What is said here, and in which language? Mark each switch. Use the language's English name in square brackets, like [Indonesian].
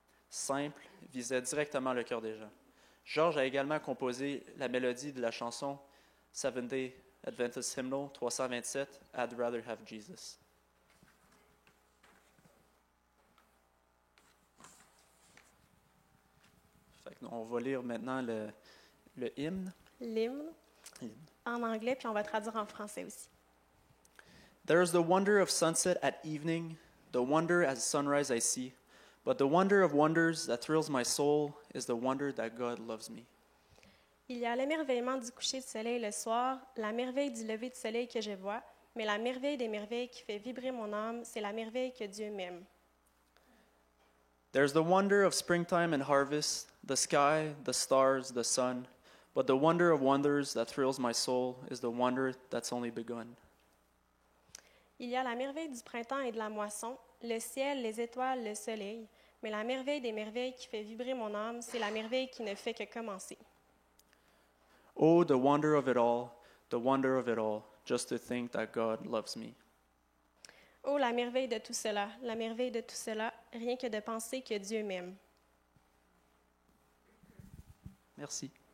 [French] Simple, visait directement le cœur des gens. George a également composé la mélodie de la chanson Seventh-day Adventist Hymnal 327, I'd Rather Have Jesus. On va lire maintenant le hymne. L'hymne en anglais, puis on va traduire en français aussi. [English] There is the wonder of sunset at evening, the wonder at sunrise I see, but the wonder of wonders that thrills my soul is the wonder that God loves me. [French] Il y a l'émerveillement du coucher du soleil le soir, la merveille du lever du soleil que je vois, mais la merveille des merveilles qui fait vibrer mon âme, c'est la merveille que Dieu m'aime. [English] There's the wonder of springtime and harvest, the sky, the stars, the sun, but the wonder of wonders that thrills my soul is the wonder that's only begun. [French] Il y a la merveille du printemps et de la moisson, le ciel, les étoiles, le soleil, mais la merveille des merveilles qui fait vibrer mon âme, c'est la merveille qui ne fait que commencer. [English] Oh, the wonder of it all, just to think that God loves me. [French] Oh, la merveille de tout cela, rien que de penser que Dieu m'aime. Merci.